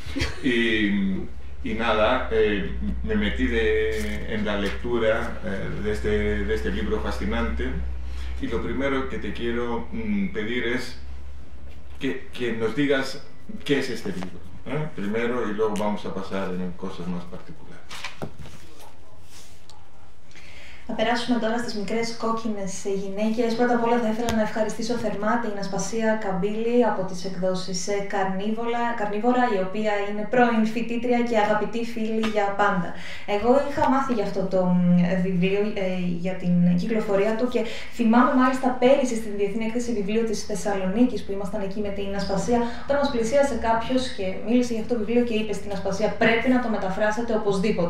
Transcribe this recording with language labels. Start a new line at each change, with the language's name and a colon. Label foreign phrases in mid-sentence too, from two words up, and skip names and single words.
Spanish: Y nada, me metí en la lectura de este libro fascinante. Y lo primero que te quiero pedir es que nos digas qué es este libro, primero, y luego vamos a pasar en cosas más particulares.
Greek: Θα περάσουμε τώρα στις μικρές κόκκινες γυναίκες. Πρώτα απ' όλα θα ήθελα να ευχαριστήσω θερμά την Ασπασία Καμπίλη από τις εκδόσεις Καρνίβορα, η οποία είναι πρώην φοιτήτρια και αγαπητή φίλη για πάντα. Εγώ είχα μάθει για αυτό το βιβλίο, για την κυκλοφορία του, και θυμάμαι μάλιστα πέρυσι στην Διεθνή Έκθεση Βιβλίου της Θεσσαλονίκης που ήμασταν εκεί με την Ασπασία, όταν μας πλησίασε κάποιος και μίλησε για αυτό το βιβλίο και είπε στην Ασπασία, πρέπει να το μεταφράσετε οπωσδήποτε.